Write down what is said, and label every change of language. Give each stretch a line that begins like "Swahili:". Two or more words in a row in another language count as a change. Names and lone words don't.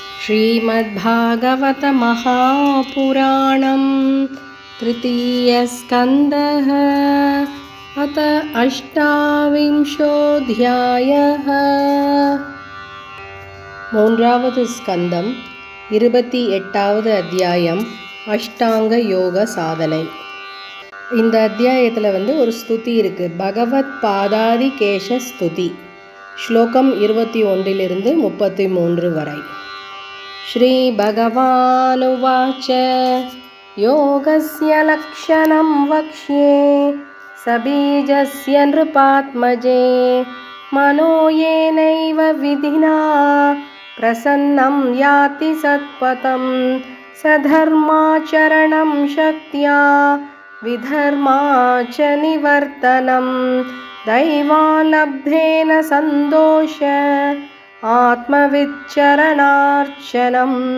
Sanskrit: श्रीमद्भागवत महापुराणं तृतीयस्कन्धः अथ अष्टाविंशोऽध्यायः।
Tamil: மூன்றாவது ஸ்கந்தம் 28வது அத்தியாயம் அஷ்டாங்க யோக சாதனை. இந்த அத்தியாயத்தில் ஒரு ஸ்துதி இருக்குது. பகவத் பாதாதி கேஷ ஸ்துதி. ஸ்லோகம் 21 33 வரை.
Sanskrit: श्री भगवानुवाच योगस्य लक्षणं वक्ष्ये सबीजस्य नृपात्मजे मनो येनैव विधिना प्रसन्नं याति सत्पथं सधर्माचरणं शक्त्या विधर्मा च निवर्तनं दैवालब्धेन सन्दोष आत्मविच्चरणार्चनं